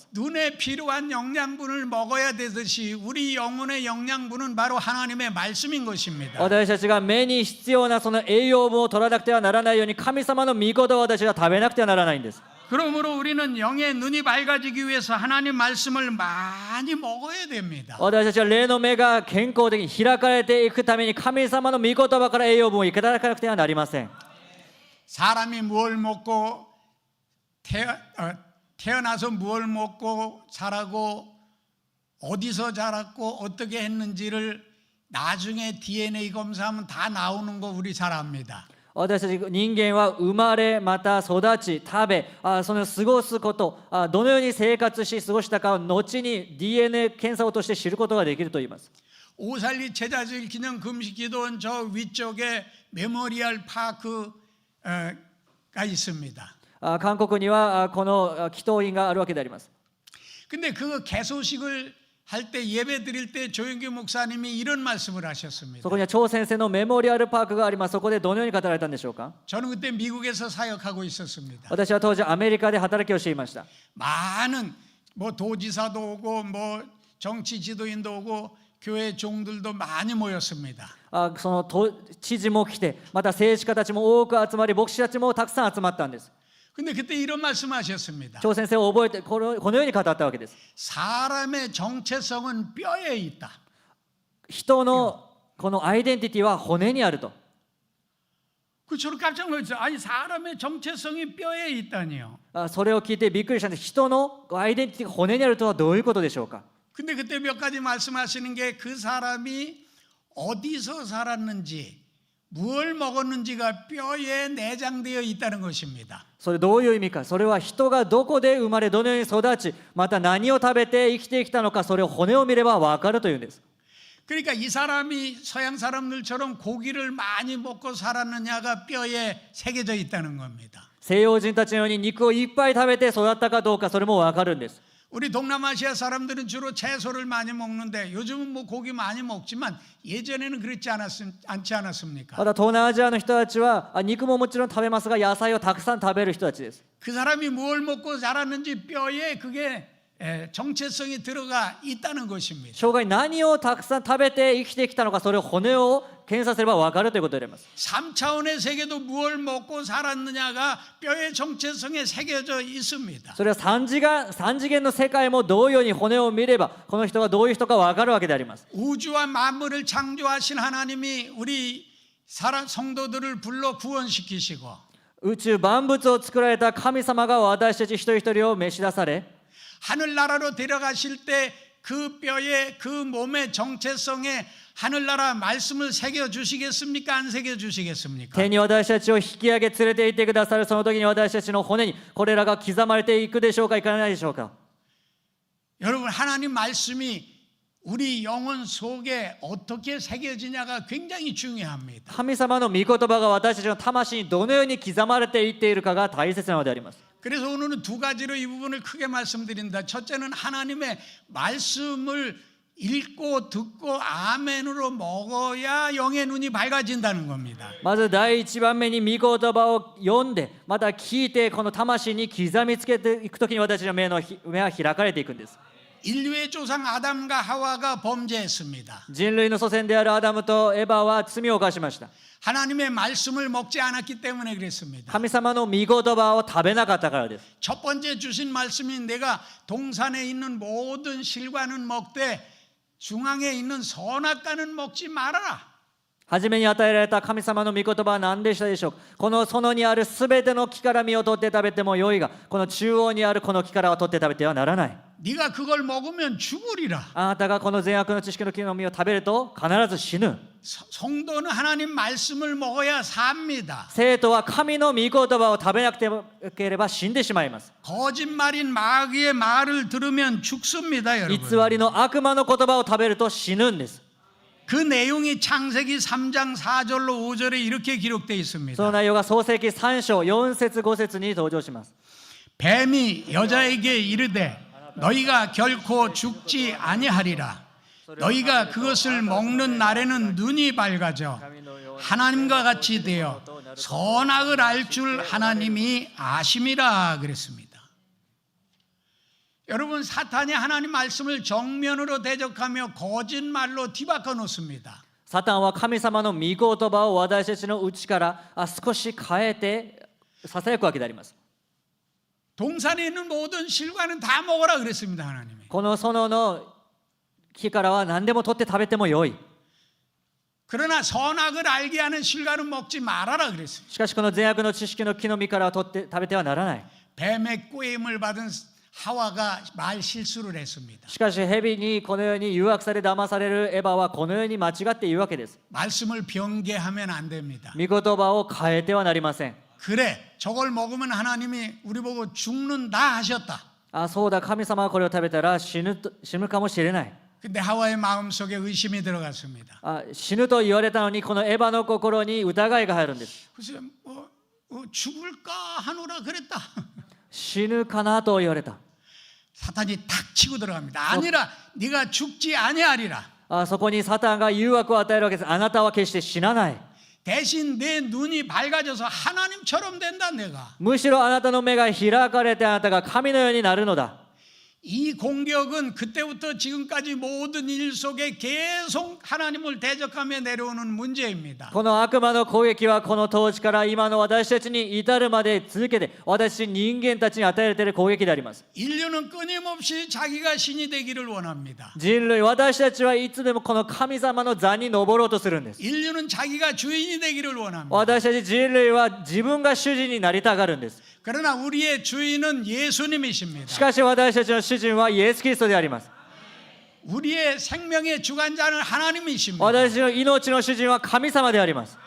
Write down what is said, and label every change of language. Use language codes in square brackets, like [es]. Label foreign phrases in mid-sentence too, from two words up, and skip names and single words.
[ko] 눈에 필요한 영양분을 먹어야 되듯이 우리 영혼의 영양분은 바로 하나님의 말씀인 것입니다. [ja] 私たちが目に必要なその栄養分を取らなくてはならないように神様の御言葉を私は食べなくてはならないんです。 [ko] 그러므로 우리는 영의 눈이 밝아지기 위해서 하나님 말씀을 많이 먹어야 됩니다. [ja] 私たちは霊の目が健康的に開かれていくために神様の御言葉から栄養分をいただかなくてはなりません。 [ko] 사람이 무엇을 먹고 태어나서 무엇을 먹고 자라고 어디서 자랐고 어떻게 했는지를 나중에 DNA 검사하면 다 나오는 거 우리 잘 압니다. [ja] 私たち人間は生まれまた育ち食べその過ごすことどのように生活し過ごしたかを後に DNA 検査を通して知ることができると言います。 [ko] 오살리 제자주일 기념 금식기도원 저 위쪽에 메모리얼 파크가 있습니다. [ja] 韓国にはこの祈祷院があるわけであります。 [ko] 근데 그 개소식을 할 때 예배 드릴 때 조영규 목사님이 이런 말씀을 하셨습니다. [ja] そこには張先生のメモリアルパークがあります。そこでどのように語られたんでしょうか。 [ko] 저는 그때 미국에서 사역하고 있었습니다. [ja] 私は当時アメリカで働きをしていました。 [ko] 많은 뭐 도지사도 오고 뭐 정치 지도인도 오고 교회 종들도 많이 모였습니다. [ja] その知事も来てまた政治家たちも多く集まり牧師たちもたくさん集まったんです。 [ko] 근데 그때 이런 말씀하셨습니다. [ja] 張先生を覚えてこのように語ったわけです。 [ko] 사람의 정체성은 뼈에 있다. [ja] 人のこのアイデンティティは骨にあると。 [ko] 그 저는 깜짝 놀랐어요. 아니 사람의 정체성이 뼈에 있다니요. [ja] それを聞いてびっくりしたんです。人のアイデンティティが骨にあるとはどういうことでしょうか。 [ko] 근데 그때 몇 가지 말씀하시는 게 그 사람이 어디서 살았는지 무엇을 먹었는지가 뼈에 내장되어 있다는 것입니다. [ja] それどういう意味か。それは人がどこで生まれどのように育ちまた何を食べて生きてきたのかそれを骨を見れば分かるというんです。 [ko] 그러니까 이 사람이 서양 사람들처럼 고기를 많이 먹고 살았느냐가 뼈에 새겨져 있다는 겁니다. [ja] 西洋人たちのように肉をいっぱい食べて育ったかどうかそれも分かるんです。 [ko] 우리 동남아시아 사람들은 주로 채소를 많이 먹는데 요즘은 뭐 고기 많이 먹지만 예전에는 그렇지 않지 않았습니까? [ja] また東南アジアの人たちは肉ももちろん食べますが野菜をたくさん食べる人たちです。 [ko] 그 사람이 뭘 먹고 자랐는지 뼈에 그게 정체성이 들어가 있다는 것입니다. [ja] 生涯何をたくさん食べて生きてきたのかそれを骨を検査すれば分かるということであります。 [ko] 3차원의 세계도 무엇을 먹고 살았느냐가 뼈의 정체성에 새겨져 있습니다. [ja] それは三次元の世界も同様に骨を見ればこの人がどういう人か分かるわけであります。 [ko] 우주와 만물을 창조하신 하나님이 우리 성도들을 불러 구원시키시고 [ja] 宇宙万物を作られた神様が私たち一人一人を召し出され [ko] 하늘나라로 데려가실 때 그 뼈에 그 몸의 정체성에 하늘나라 말씀을 새겨 주시겠습니까? 안 새겨 주시겠습니까? [ja] 天に私たちを引き上げ連れて行ってくださるその時に私たちの骨にこれらが刻まれていくでしょうかいかないでしょうか。 [ko] 여러분 하나님 말씀이 우리 영혼 속에 어떻게 새겨지냐가 굉장히 중요합니다. [ja] 神様の御言葉が私たちの魂にどのように刻まれていっているかが大切なのであります。 [ko] 그래서 오늘은 두 가지로 이 부분을 크게 말씀드린다. 첫째는 하나님의 말씀을 읽고 듣고 아멘으로 먹어야 영의 눈이 밝아진다는 겁니다. [ja] まず第一番目に御言葉を読んでまた聞いてこの魂に刻みつけていく時に私の目は開かれていくんです。 [ko] 인류의 조상 아담과 하와가 범죄했습니다. [ja] 人類の祖先であるアダムとエバは罪を犯しました。 [ko] 하나님의 말씀을 먹지 않았기 때문에 그랬습니다. [ja] 神様の御言葉を食べなかったからです。 [ko] 첫 번째 주신 말씀이 내가 동산에 있는 모든 실과는 먹되 중앙에 있는 선악과는 먹지 말아라. [ja] 初めに与えられた神様の御言葉は何でしたでしょうか。この園にあるすべての木から実を取って食べてもよいが、この中央にあるこの木からは取って食べてはならない。 [ko] 네가 그걸 먹으면 죽으리라. [ja] あなたがこの善悪の知識の木の実を食べると必ず死ぬ。 [ko] 성도는 하나님 말씀을 먹어야 삽니다. [ja] 生徒は神の御言葉を食べなくてもよければ死んでしまいます。 [ko] 거짓말인 마귀의 말을 들으면 죽습니다, [ja] 偽 [ko] 여러분. [ja] りの悪魔の言葉を食べると死ぬんです。 [ko] 그 내용이 창세기 3장 4절로 5절에 이렇게 기록되어 [ja] その [ko] 있습니다. [ja] 内容が創世記3章4節5節に登場します。 [ko] 뱀이 여자에게 이르되 너희가 결코 죽지 아니하리라. 너희가 그것을 먹는 날에는 눈이 밝아져 하나님과 같이 되어 선악을 알 줄 하나님이 아심이라 그랬습니다. 여러분, 사탄이 하나님 말씀을 정면으로 대적하며 거짓말로 뒤바꿔 놓습니다. [ja] サタンは神様の御言葉を私たちの内から少し変えてささやくわけであります。 [ko] 동산에 있는 모든 실과는 다 먹어라 그랬습니다, 하나님이. [ja] この園の木からは何でも取って食べてもよい。 [ko] 그러나 선악을 알게 하는 실과는 먹지 말아라 그랬습니다. [ja] しかしこの善悪の知識の木の実からは取って食べてはならない。 [ko] 뱀의 꾀임을 받은 하와가 말 실수를 했습니다. [ja] しかし蛇にこのように誘惑され騙されるエヴァはこのように間違って言うわけです。 [ko] 말씀을 변개하면 안 됩니다. [ja] 御言葉を変えてはなりません。 [ko] 그래, 저걸 먹으면 하나님이 우리 보고 죽는다 하셨다. [ja] あ、そうだ、神様はこれを食べたら死ぬかもしれない。 [ko] 근데 하와의 마음속에 의심이 들어갔습니다. [ja] あ、死ぬと言われたのにこのエヴァの心に疑いが入るんです。 [ko] 글쎄, 죽을까 하노라 그랬다. [ja] 死ぬかなと言われた。 [ko] 사탄이 탁 치고 들어갑니다. 아니라 네가 죽지 아니하리라. [ja] あ、そこにサタンが誘惑を与えるわけです。あなたは決して死なない。 [ko] 대신 내 눈이 밝아져서 하나님처럼 된다 내가. [ja] むしろあなたの目が開かれてあなたが神のようになるのだ。 [ko] 이 공격은 그때부터 지금까지 모든 일 속에 계속 하나님을 대적하며 내려오는 문제입니다. [ja] この悪魔の攻撃はこの当時から今の私たちに至るまで続けて私人間たちに与えられている攻撃であります。 [ko] 인류는 끊임없이 자기가 신이 되기를 원합니다. [ja] 人類、私たちはいつでもこの神様の座に登ろうとするんです。 [ko] 인류는 자기가 주인이 되기를 원합니다. [ja] 私たち人類は自分が主人になりたがるんです。 [ko] 그러나 우리의 주인은 예수님이십니다. [ja] しかし私たちの主人はイエス・キリストであります。 [ko] 우리의 생명의 주관자는 하나님이십니다. [ja] 私たちの命の主人は神様であります。